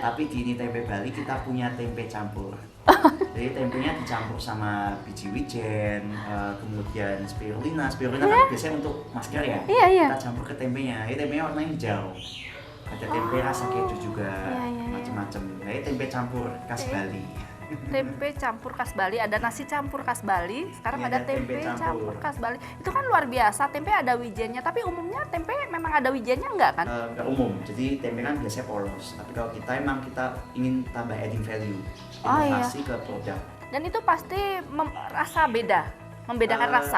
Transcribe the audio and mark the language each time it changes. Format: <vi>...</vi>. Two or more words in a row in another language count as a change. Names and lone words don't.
<id>Tapi di ini tempe Bali kita punya tempe campur. Jadi tempenya dicampur sama biji wijen, kemudian spirulina. Spirulina kan biasanya untuk masker ya. Iya, iya. Kita campur ke tempenya. Ini tempenya warnanya hijau. Ada tempe rasa keju juga, macam-macam. Jadi tempe campur khas Bali. Tempe campur khas Bali, ada nasi campur khas Bali, sekarang ada tempe campur khas Bali. Itu kan luar biasa, tempe ada wijennya, tapi umumnya tempe memang ada wijennya enggak kan? Nggak umum, jadi tempe kan biasanya polos. Tapi kalau kita emang kita ingin tambah</id> <en>adding value,</en> <id>inovasi ke produk. Dan itu pasti rasa beda, membedakan rasa?</id>